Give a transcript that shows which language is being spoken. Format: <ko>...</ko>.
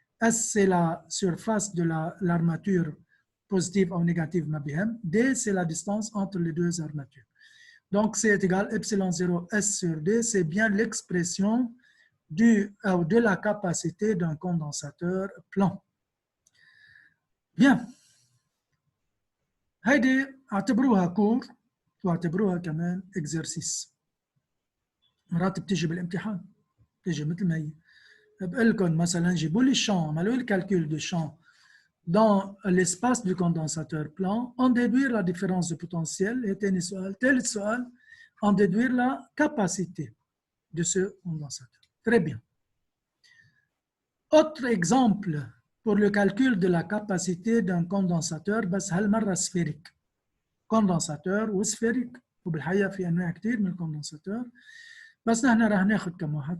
<fr>S, c'est la surface de l'armature positive ou négative MABM. D, c'est la distance entre les deux armatures. Donc, C est égal à epsilon 0 S sur D, c'est bien l'expression de la capacité d'un condensateur plan. Bien.</fr> <ar>هيدي اعتبروها كور واعتبروها كمان اكزرسيس. مرات بتيجي بالامتحان، بتيجي مثل ما هي. بقول لكم مثلا جيبوا لي الشان، عملوا لي الكالكول دو شان</ar> <fr>dans l'espace du condensateur plan, en déduire la différence de potentiel. Et</fr> <ar>ثاني سؤال، ثالث سؤال،</ar> <fr>en déduire la capacité de ce condensateur. Très bien. Autre exemple pour le calcul de la capacité d'un condensateur</fr> <ar>بس هالمرة</ar> <fr>sphérique.</fr> <ar>كوندنساتور وسفيريك، وبالحقيقه في انواع كثير من الكوندنساتور، بس نحن رح ناخذ كم واحد.</ar>